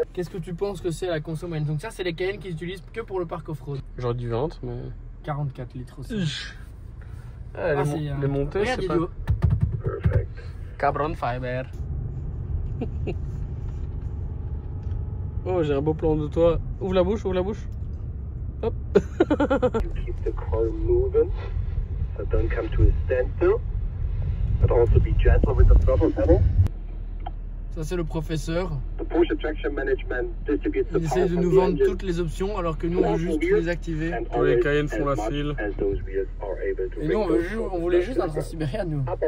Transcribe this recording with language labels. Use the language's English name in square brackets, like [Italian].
[French] Qu'est-ce que tu penses que c'est la conso moyenne? Donc ça c'est les Cayenne qu'ils utilisent que pour le parc off-road. J'aurais dit 20 mais... 44 litres aussi. Ah, les montées c'est pas... [English] Carbon fiber. [French] Oh j'ai un beau plan de toi. Ouvre la bouche, ouvre la bouche. Hop. [English] You keep the car moving, so don't come to a standstill, but also be gentle with the throttle pedal. [French] Ça c'est le professeur. [English] The Porsche Traction Management distributes the [French] Il essaie de nous vendre toutes les options alors que nous on veut juste tout désactiver. Tous les Cayenne font la file. Et nous on voulait juste un Transsibéria nous.